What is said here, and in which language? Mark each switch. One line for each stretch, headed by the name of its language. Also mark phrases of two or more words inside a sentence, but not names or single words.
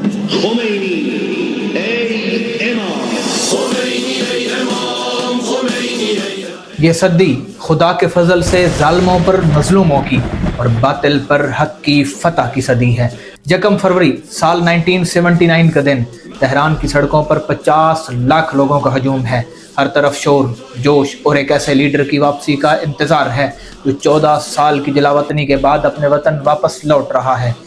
Persian: خمینی ای امام، خمینی ای امام، خمینی ای امام۔
Urdu: یہ صدی خدا کے فضل سے ظالموں پر مظلوموں کی اور باطل پر حق کی فتح کی صدی ہے۔ 1 فروری سال 1979 کا دن تہران کی سڑکوں پر 50 لاکھ لوگوں کا ہجوم ہے۔ ہر طرف شور، جوش اور ایک ایسے لیڈر کی واپسی کا انتظار ہے جو 14 سال کی جلاوطنی کے بعد اپنے وطن واپس لوٹ رہا ہے۔